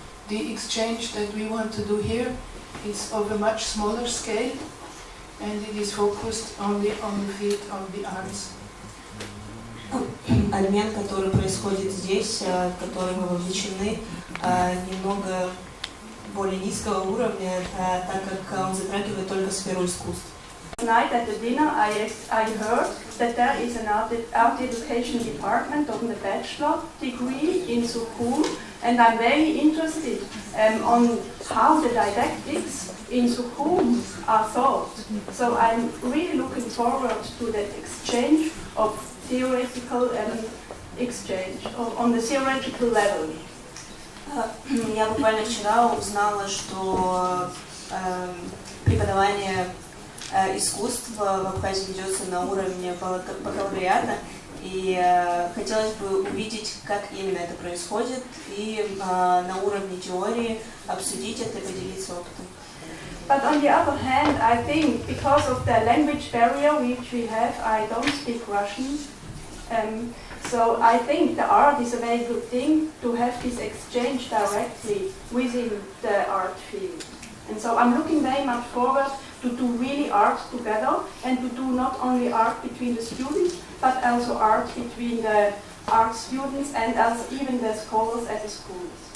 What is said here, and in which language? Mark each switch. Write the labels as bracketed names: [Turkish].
[English] The exchange that we want to do here is of a much smaller scale, and it is focused only on the field of the arts. [Russian] Обмен, который происходит здесь, в который мы вовлечены, немного более низкого уровня, так как он затрагивает только сферу искусств. [English] Tonight at the dinner I heard that there is an art education department of the bachelor degree in Sukhum, and I'm very interested on how the didactics in Sukhum are thought. So I'm really looking forward to that exchange of theoretical exchange on the theoretical level. [Russian] Я буквально вчера узнала, что преподавание искусства в Абхазии ведется на уровне бакалавриата, и хотелось бы увидеть, как именно это происходит, и на уровне теории обсудить это и поделиться опытом. [English] But on the other hand, I think because of the language barrier which we have, I don't speak Russian. So I think the art is a very good thing to have this exchange directly within the art field. And so I'm looking very much forward to do really art together and to do not only art between the students, but also art between the art students and also even the scholars at the schools.